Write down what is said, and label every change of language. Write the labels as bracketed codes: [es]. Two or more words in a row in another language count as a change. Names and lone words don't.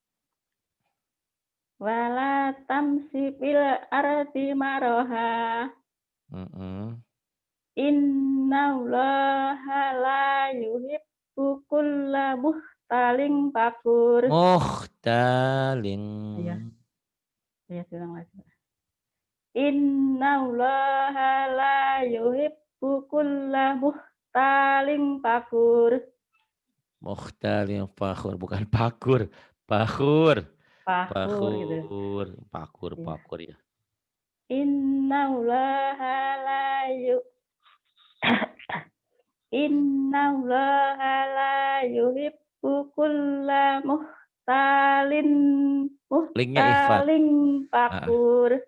[ar] ولا تمش في الأرض مرحا. Mhm. إن الله لا يحب كل مختال فخور. Mukhtalin. [id] Iya, iya diulang lagi. [ar] إن الله لا يحب كل مختال فخور. مختال فخور. Bukan pakur. Pakhur. [id] Fakur gitu. [ar] فخور فخور, [id] Iya. pakur ya. [ar] إن الله لا يـ إن الله لا يحب كل [id] Linknya ikhfa. [ar] muhtalin Ah. fakur.